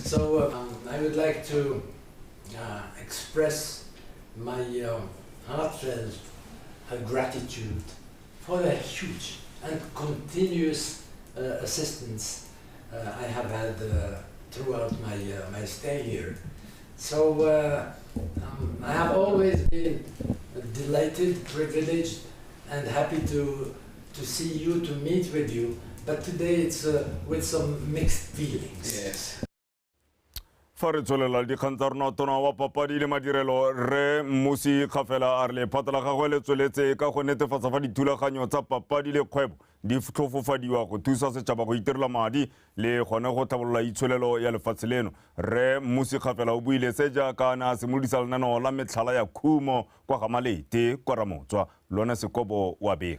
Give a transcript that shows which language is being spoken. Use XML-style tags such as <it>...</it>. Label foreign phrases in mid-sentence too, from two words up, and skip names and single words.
<en>So I would like to express my heartfelt gratitude for the huge and continuous assistance I have had throughout my stay here. So I have always been delighted, privileged, and happy to see you, to meet with you. But today it's with some mixed feelings. Yes.</en> <tn>fa re tswelela dikgang tsa rona tona wa papadi le madirelo Re Mmusi Kgafela a re lephata la gagwe le tsweletse ka go netefatsa fa dithulaganyo tsa papadi le kgwebo di tlhofofadiwa go thusa setšhaba go itirela madi le gone go tlhabolola itsholelo ya lefatshe leno Re Mmusi Kgafela o buile se jaaka na simolodisa lenaneo la metlhala ya khumo kwa ga Malete kwa Ramotswa lone Sekobo wa bega</tn>